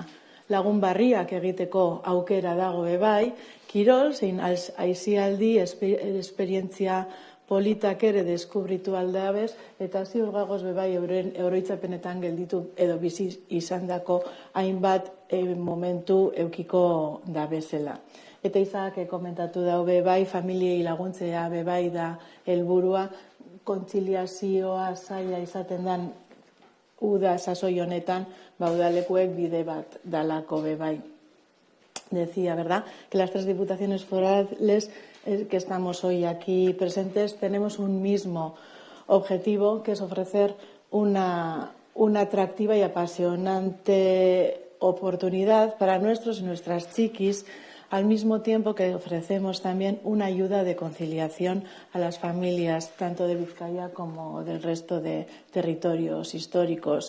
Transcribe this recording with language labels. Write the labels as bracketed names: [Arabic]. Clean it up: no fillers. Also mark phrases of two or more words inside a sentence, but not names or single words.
[Basque] Lagun barriak egiteko aukera dago bai, kirol zein aisialdi esperientzia politak ere deskubritu aldabez, eta ziur gagoz bebai euren oroitzapenetan gelditu edo bizi izandako hainbat momentu eukiko da bezala. Eta izak komentatu dau bebai, familiei laguntzea bebai da helburua, kontziliazioa zaila izaten dan uda sasoi honetan, udalekuek bide bat dalako bebai. [Spanish] Decía, ¿verdad?, que las 3 diputaciones forales que estamos hoy aquí presentes tenemos un mismo objetivo, que es ofrecer una atractiva y apasionante oportunidad para nuestros y nuestras chiquis, al mismo tiempo que ofrecemos también una ayuda de conciliación a las familias, tanto de Vizcaya como del resto de territorios históricos.